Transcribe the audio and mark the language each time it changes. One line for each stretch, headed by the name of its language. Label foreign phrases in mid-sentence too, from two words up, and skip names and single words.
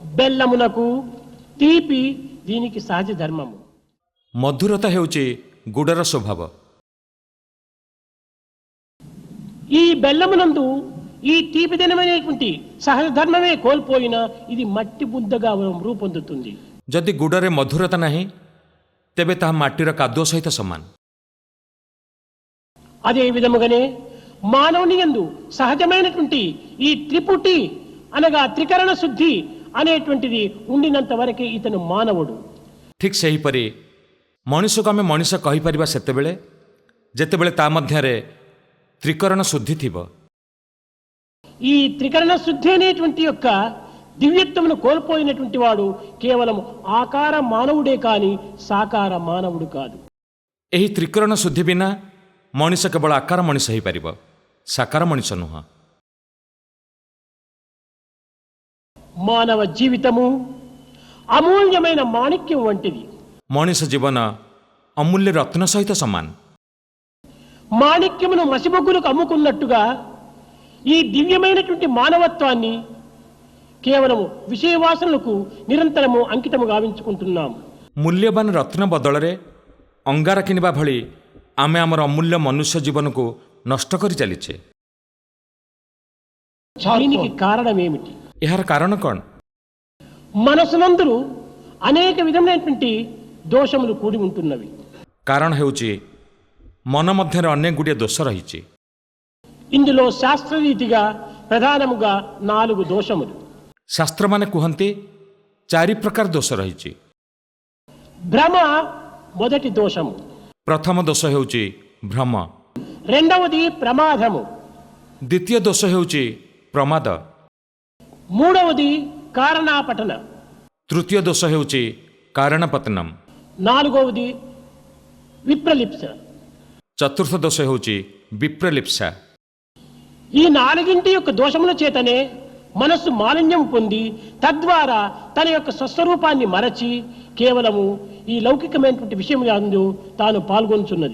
Telugu: బెల్లమునకు తీపి దీనికి సహజ ధర్మము.
Odia: ମଧୁରତା ହେଉଛି ଗୁଡ଼ର ସ୍ୱଭାବ।
Telugu: ఈ బెల్లమునందు ఈ తీపిదనమైనటువంటి సహజ ధర్మమే కోల్పోయినా ఇది మట్టి బుద్దగా రూపొందుతుంది.
Odia: ଯଦି ଗୁଡ଼ରେ ମଧୁରତା ନାହିଁ ତେବେ ତାହା ମାଟିର କାଦୁଅ ସହିତ ସମାନ।
Telugu: అదే విధముగానే మానవుని యందు సహజమైనటువంటి ఈ త్రిపుటి అనగా త్రికరణ శుద్ధి అనేటువంటిది ఉండినంత వరకే ఇతను మానవుడు.
Odia: ଠିକ୍ ସେହିପରି ମଣିଷକୁ ଆମେ ମଣିଷ କହିପାରିବା ସେତେବେଳେ ଯେତେବେଳେ ତା ମଧ୍ୟରେ ତ୍ରିକରଣ ଶୁଦ୍ଧି ଥିବ।
Telugu: ఈ త్రికరణ శుద్ధి అనేటువంటి యొక్క దివ్యత్వమును కోల్పోయినటువంటి వాడు కేవలం ఆకార మానవుడే కాని సాకార మానవుడు కాదు.
Odia: ଏହି ତ୍ରିକରଣ ଶୁଦ୍ଧି ବିନା ମଣିଷ କେବଳ ଆକାର ମଣିଷ ହୋଇପାରିବ, ସାକାର ମଣିଷ ନୁହଁ।
Telugu: మానవ జీవితము అమూల్యమైన మాణిక్యం వంటిది.
Odia: ମଣିଷ ଜୀବନ ଅମୂଲ୍ୟ ରତ୍ନ ସହିତ ସମାନ।
Telugu: మాణిక్యమును మసిబొగ్గులకు అమ్ముకున్నట్టుగా ఈ దివ్యమైనటువంటి మానవత్వాన్ని కేవలం విషయవాసనలకు నిరంతరము అంకితము గావించుకుంటున్నాం.
Odia: ମୂଲ୍ୟବାନ ରତ୍ନ ବଦଳରେ ଅଙ୍ଗାର କିଣିବା ଭଳି ଆମେ ଆମର ଅମୂଲ୍ୟ ମନୁଷ୍ୟ ଜୀବନକୁ ନଷ୍ଟ କରି ଚାଲିଛେ।
Telugu: దీనికి కారణమేమిటి?
Odia: ଏହାର କାରଣ କ'ଣ?
Telugu: మనసునందరూ అనేక విధమైనటువంటి దోషములు కూడి ఉంటున్నవి.
Odia: କାରଣ ହେଉଛି ମନ ମଧ୍ୟରେ ଅନେକ ଗୁଡ଼ିଏ ଦୋଷ ରହିଛି।
Telugu: ఇందులో శాస్త్రరీతిగా ప్రధానముగా 4 దోషములు.
Odia: ଶାସ୍ତ୍ରମାନେ କୁହନ୍ତି 4 ପ୍ରକାର ଦୋଷ ରହିଛି।
Telugu: భ్రమ మొదటి దోషము.
Odia: ପ୍ରଥମ ଦୋଷ ହେଉଛି ଭ୍ରମ।
Telugu: రెండవది ప్రమాదము.
Odia: ଦ୍ୱିତୀୟ ଦୋଷ ହେଉଛି ପ୍ରମାଦ।
Telugu: మూడవది కారణాపటన.
Odia: ତୃତୀୟ ଦୋଷ ହେଉଛି କାରଣପତନମ୍।
Telugu: నాలుగవది విప్రలిప్స.
Odia: ଚତୁର୍ଥ ଦୋଷ ହେଉଛି ବିପ୍ରଲିପ୍ସା।
Telugu: ఈ 4 యొక్క దోషముల చేతనే మనస్సు మాలిన్యం పొంది తద్వారా తన యొక్క స్వస్వరూపాన్ని మరచి కేవలము ఈ లౌకికమైనటువంటి విషయములందు తాను పాల్గొంచున్నది.